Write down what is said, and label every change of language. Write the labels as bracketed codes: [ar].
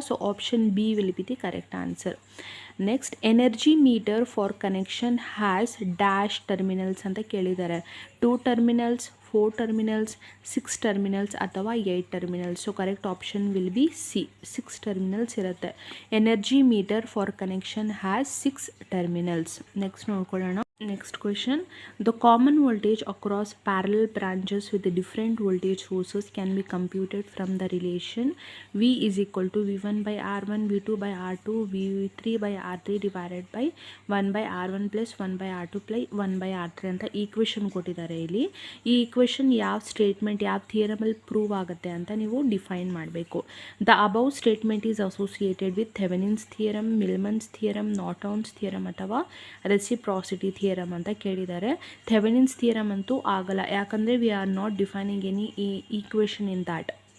[en] So option B will be the correct answer. Next, energy meter for connection has dash terminals [kn] ಅಂತ ಕೇಳಿದ್ದಾರೆ. [en] 2 terminals, 4 terminals, 6 terminals ಅಥವಾ 8 terminals. So correct option will be C, 6 terminals [kn] ಇರುತ್ತೆ. [en] Energy meter for connection has 6 terminals. [kn] Next ನೋಡ್ಕೊಳ್ಳೋಣ. [en] Next question, the common voltage across parallel branches with the different voltage sources can be computed from the relation V is equal to V1 by R1, V2 by R2, V3 by R3 divided by 1 by R1 plus 1 by R2 plus 1 by R3 [kn] ಅಂತ equation ಕೊಟ್ಟಿದ್ದಾರೆ. ಇಲ್ಲಿ ಈ equation ಯಾವ statement, ಯಾವ ಥಿಯರಮಲ್ಲಿ prove ಆಗುತ್ತೆ ಅಂತ ನೀವು define ಮಾಡಬೇಕು. [en] the above statement is associated with Thevenin's theorem, Millman's theorem, Norton's theorem ಅಥವಾ reciprocity theorem [kn] ಅಂತ ಕೇಳಿದ್ದಾರೆ. [en] Thevenin's theorem [kn] ಅಂತೂ ಆಗಲ್ಲ, ಯಾಕಂದರೆ [en] We are not defining any equation in that.